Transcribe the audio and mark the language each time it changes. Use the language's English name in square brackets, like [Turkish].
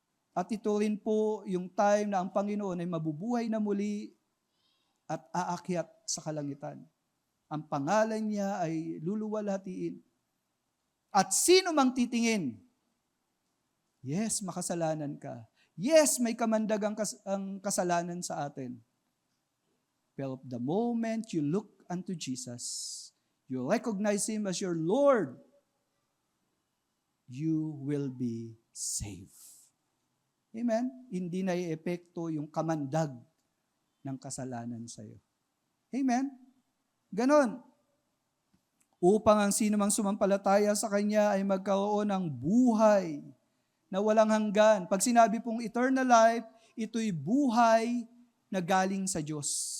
[Filipino] At ito rin po yung time na ang Panginoon ay mabubuhay na muli at aakyat sa kalangitan. Ang pangalan niya ay luluwalhatiin. At sino mang titingin, yes, makasalanan ka. Yes, may kamandag ang kasalanan sa atin. [English] Pero the moment you look unto Jesus, you recognize Him as your Lord, you will be saved. Amen? [Filipino] Hindi na i-epekto yung kamandag ng kasalanan sa iyo. Amen? Ganon. Upang ang sino mang sumampalataya sa Kanya ay magkaroon ng buhay na walang hanggan. Pag sinabi pong [English] eternal life, [Filipino] ito'y buhay na galing sa Diyos.